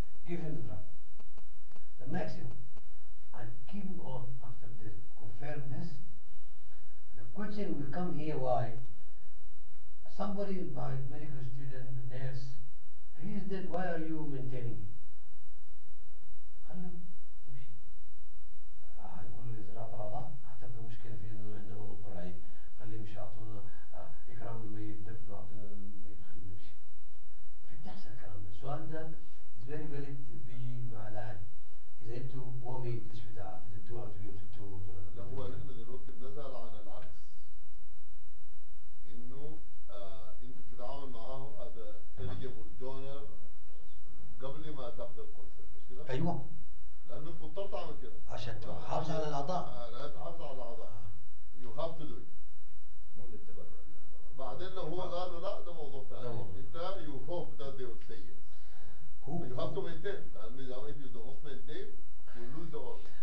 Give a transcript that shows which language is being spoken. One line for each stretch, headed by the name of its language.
English: Give him the drug, the maximum, and keep him on after this. Confirm this. The question will come here: why? Somebody, by medical student, nurse, he is dead. Why are you maintaining him?
Arabic: خليه يمشي. يقول له زراعة الأعضاء هتبقى مشكلة في إنه إحنا مضطرين. خليه يمشي، أعطونا إكرام الميت، دفنوا، أعطونا الميت، خليه يمشي. في بتحصل الكلام ده. السؤال ده is very valid بيجي مع الأهل. إذا أنتوا هو ميت ليش بتدوه أدوية وبتدوه؟ لا، هو نحن دلوقتي بنسأل عن العكس، إنه أنت بتتعامل معاه as a eligible donor قبل ما تاخذ الكونسنت، مش كده؟ أيوه. لأنه أنت مضطر تعمل كده عشان تحافظ على الأعضاء.
English: لا تحافظ على الأعضاء. You have to do it.
Arabic: مو للتبرع. بعدين لو هو قال له لا، ده موضوع ثاني.
English: أنت you hope that they will say yes. You have to maintain. لأنه if you do not maintain, you lose the organ.